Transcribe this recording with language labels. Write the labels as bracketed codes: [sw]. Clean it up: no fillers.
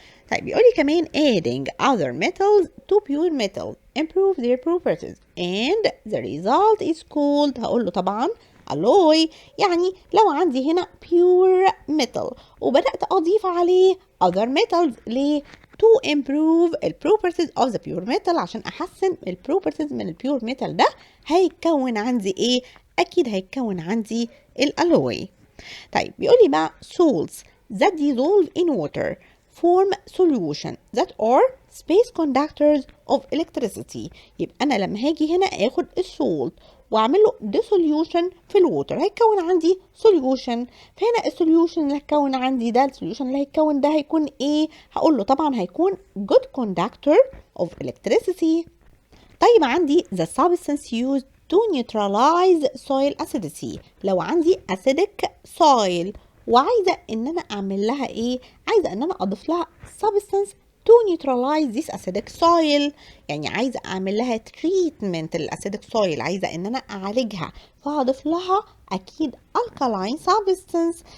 [ar] طيب بيقول لي كمان [en] adding other metals to pure metal improve their properties and the result is called [ar] هقول له طبعا [en] alloy. [ar] يعني لو عندي هنا pure metal وبدأت أضيف عليه other metals ليه؟ [en] to improve the properties of the pure metal [ar] عشان أحسن ال properties من ال pure metal ده هيتكون عندي إيه؟ أكيد هيتكون عندي الألوي. طيب بيقول لي بقى [en] salts that dissolve in water form solution that are space conductors of electricity. [ar] يبقى أنا لما هاجي هنا آخد السولت واعمل له dissolution في الووتر هيتكون عندي solution. فهنا السوليوشن اللي هيتكون عندي ده السوليوشن اللي هيتكون ده هيكون ايه؟ هقول له طبعا هيكون [en] good conductor of electricity. [ar] طيب عندي [en] the substance used to neutralize soil acidity. [ar] لو عندي acidic soil وعايزة ان انا اعمل لها ايه؟ عايزة ان انا اضيف لها substance to neutralize this acidic soil. يعني عايزة اعمل لها treatment للacidic soil، عايزة ان انا اعالجها فهضيف لها اكيد alkaline substance.